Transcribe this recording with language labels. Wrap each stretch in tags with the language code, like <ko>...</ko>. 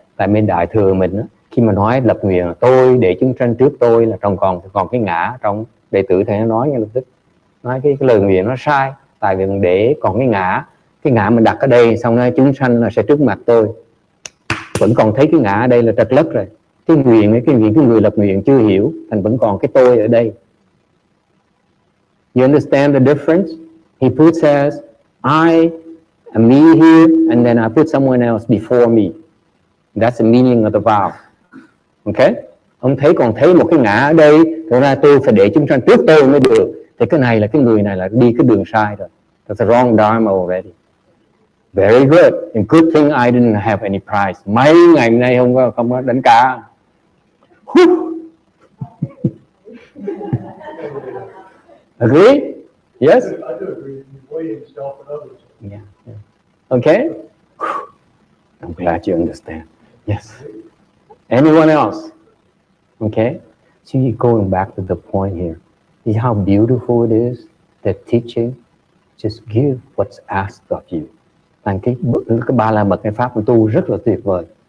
<vi>Tại bên đại thừa mình á, khi mà nói lập nguyện tôi để chúng sanh trước tôi là còn cái ngã trong đệ tử thầy nó nói ngay lập tức nói cái lời nguyện nó sai. Tại vì mình để còn cái ngã mình đặt ở đây, xong rồi chúng sanh là sẽ trước mặt tôi, vẫn còn thấy cái ngã ở đây là trật lất rồi. Cái người lập nguyện chưa hiểu, thành vẫn còn cái tôi ở đây.</vi> <en>You understand the difference? He puts as I am me here, and then I put someone else before me. That's the meaning of the vow. Okay?</en> <vi>Ông còn thấy một cái ngã ở đây, thật ra tôi phải để chúng sanh trước tôi mới được. Thì cái này là cái người này là đi cái đường sai rồi.</vi> <en>That's the wrong dharma already. Very good. And good thing I didn't have any prize.</en> <vi>Mấy ngày nay không có đánh cá.</vi> <en>Agree? Yes? I do agree. Weighing yourself and others. Yeah. Okay? I'm glad you understand. Yes. Anyone else? Okay? So you're going back to the point here. See how beautiful it is that teaching just give what's asked of you.</en> <vi>Thành cái ba la mật cái pháp của tu rất là tuyệt vời.</vi>